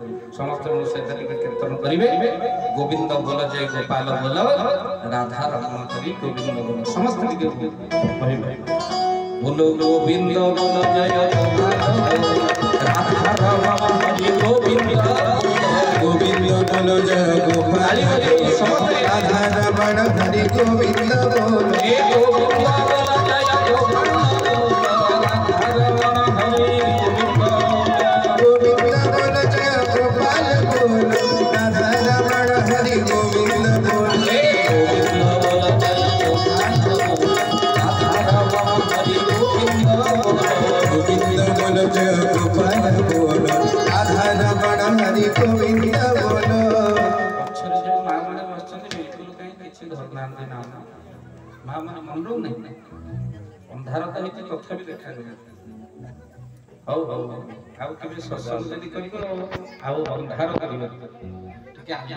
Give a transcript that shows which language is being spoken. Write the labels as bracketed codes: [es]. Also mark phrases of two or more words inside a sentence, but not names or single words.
[or] ସମସ୍ତେ ମୋ ସହିତ ଟିକେ କୀର୍ତ୍ତନ କରିବେ। ଗୋବିନ୍ଦ ବୋଲ ଜୟ ଗୋପାଳ ବୋଲ ରାଧା ରମଣ କରି ଗୋବିନ୍ଦ ବୋଲ ସମସ୍ତେ ଟିକେ କହିବେ ବୋଲ ଗୋବିନ୍ଦ ବୋଲ ଜୟ ଗୋପାଳ ରାଧା ରମଣ କରି ଗୋବିନ୍ଦ [hi] गोविंद बोलो जय गोपाल [or] ସମସ୍ତେ [hi] राधा रमण हरि गोविंद बोलो गोविंद बोलो जय गोपाल बोलो राधा रमण हरि गोविंद बोलो गोविंद बोलो जय गोपाल बोलो राधा रमण हरि गोविंद बोलो [or] ପଛରେ ଯୋଉ ମା ମାନେ ବସିଛନ୍ତି ବିଲକୁଲ କାହିଁ କିଛି ଧରୁନାହାନ୍ତି ନା ମା ମାନେ ମନରୁ ନାହିଁ ଅନ୍ଧାର ତ ହେଇଛି ତଥାପି ଦେଖାଯାଏ। ହଉ ହଉ ଆଉ କେବେ ସତ୍ସଙ୍ଗ ଯଦି କରିବ ଆଉ ଅନ୍ଧାର କରିବ ଟିକେ ଆଲୁଅ